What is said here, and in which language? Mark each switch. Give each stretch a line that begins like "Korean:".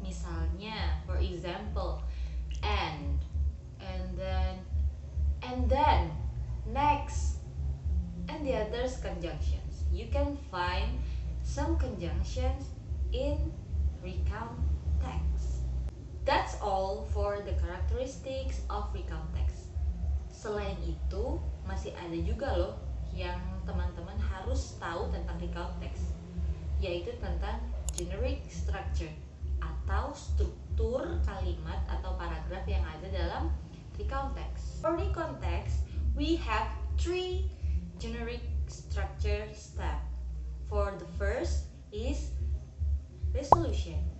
Indonesian: Misalnya,
English: for example, and then, next, and the others conjunctions. You can find some conjunctions in recount text. That's all for the characteristics of recount text.
Indonesian: Selain itu, masih ada juga loh yang teman-teman harus tahu tentang recount text, yaitu tentang generic structure atau struktur kalimat atau paragraf yang ada dalam recount text.
English: For recount text, we have 3 generic structure steps. For the first is resolution.